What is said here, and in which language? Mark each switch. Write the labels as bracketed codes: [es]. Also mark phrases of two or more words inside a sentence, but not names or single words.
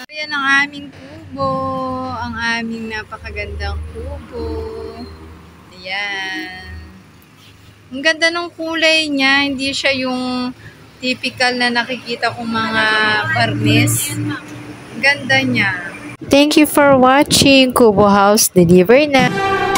[tl] Ayan ang aming kubo. Ang aming napakagandang kubo. Ayan. Ang ganda ng kulay niya. Hindi siya yung typical na nakikita kong mga barnis. Ang ganda niya. [en] Thank you for watching. [tl] Kubo House deliver na.